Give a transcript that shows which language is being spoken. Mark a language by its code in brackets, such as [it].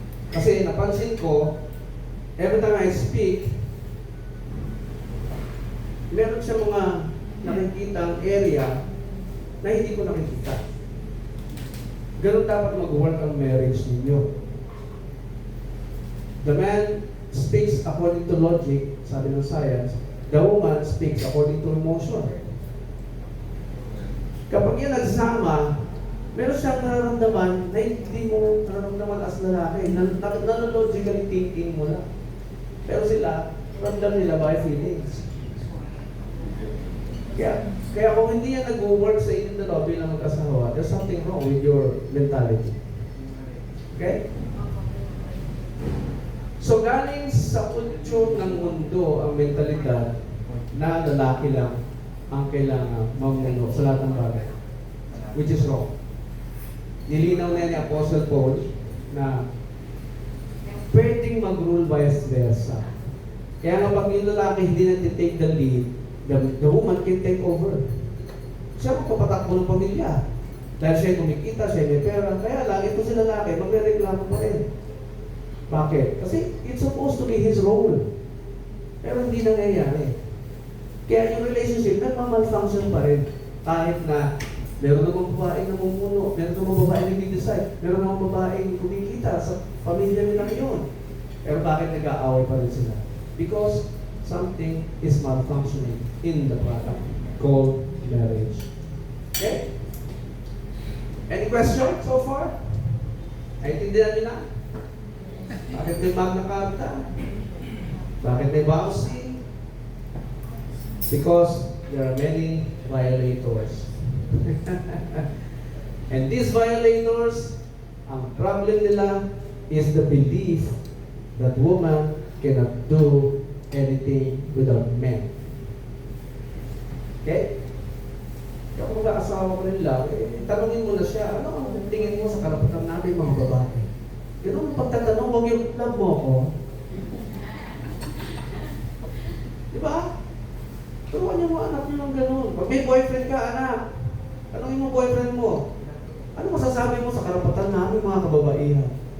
[tl] Kasi napansin ko, [en] every time I speak, [tl] meron siya mga nakikitang area na hindi ko nakikita. Ganun dapat mag-work ang marriage ninyo. [en] The man speaks according to logic, [tl] sabi ng science. [en] The woman speaks according to emotion. [tl] Kapag yan nagsama, meron siyang nararamdaman na hindi mo nararamdaman as lalaki. Logically thinking mo lang. Pero sila, ramdam nila [en] by feelings. [tl] Kaya kung hindi yan nag-work sa inyong dalawa bilang mag-asawa, [en] there's something wrong with your mentality. Okay? [tl] So galing sa kultur ng mundo ang mentalidad na lalaki lang ang kailangan mamuno sa lahat ng bagay. [en] Which is wrong. [tl] Nilinaw na ni Apostle Paul na pwedeng mag-rule vice versa. Kaya nga pag yung lalaki hindi na-take the lead, [en] the woman can take over. [tl] Siya magpapatakbo ng pamilya. Dahil siya kumikita, siya may pera. Kaya lang, ito si lalaki, magre-reklamo pa rin. Bakit? [en] Kasi it's supposed to be his role. [tl] Pero hindi nangyayari. Kaya yung relationship, nagmamalfunction pa rin. Kahit na meron namang babaeng namumuno, meron namang babaeng nag-decide, meron namang babaeng kumikita sa pamilya nila yun. Pero bakit nag-aaway pa rin sila? [en] Because something is malfunctioning in the product called marriage. Okay? Any question so far? [tl] Naintindihan niyo na? Bakit may Magna Carta? Bakit may Bausi? [en] Because there are many violators. And these violators, [tl] ang problem nila [en] is the belief that woman cannot do anything without men. Okay? [tl] Kaya kung mag-aasawa ko rin lang, tanungin mo na siya, ano ang tingin mo sa karapatan namin mga babae? Ganun ang pagtatanong, huwag yung love mo ako. Diba? Turuan niyo mo anak niyo ng ganun. Pag may boyfriend ka, anak, tanungin mo boyfriend mo, ano masasabi mo sa karapatan namin mga kababaihan?